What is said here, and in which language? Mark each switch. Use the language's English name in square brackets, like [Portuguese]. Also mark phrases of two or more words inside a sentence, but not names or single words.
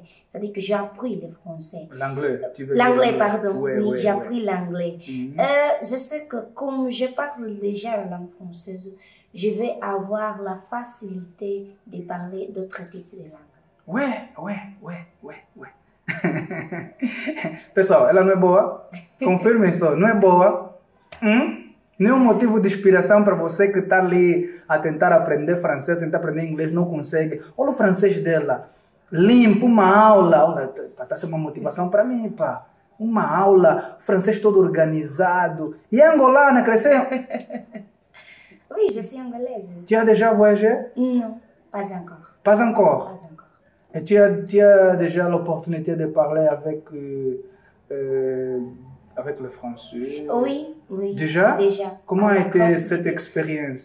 [French] C'est-à-dire que j'ai appris le français. L'anglais, tu veux L'anglais, dire pardon. Ouais, oui, ouais, j'ai ouais. appris l'anglais. Je sais que comme je parle déjà la langue française, je vais avoir la facilité de parler d'autres types de langues. Ouais. [Portuguese] Pessoal, ela não é boa? Confirmem só, não é boa? Nenhum motivo de inspiração para você que está ali a tentar aprender francês, tentar aprender inglês, não consegue. Olha o francês dela. Limpo, uma aula. Olha, está sendo uma motivação para mim, pá. Uma aula, francês todo organizado. E é angolana, cresceu? [French] Oui, je suis angolaise. Tu as déjà voyagé? Non, pas encore. Pas encore. Pas encore. Et tu as déjà l'opportunité de parler avec le français? Oui. Déjà? Déjà. Comment a été cette expérience?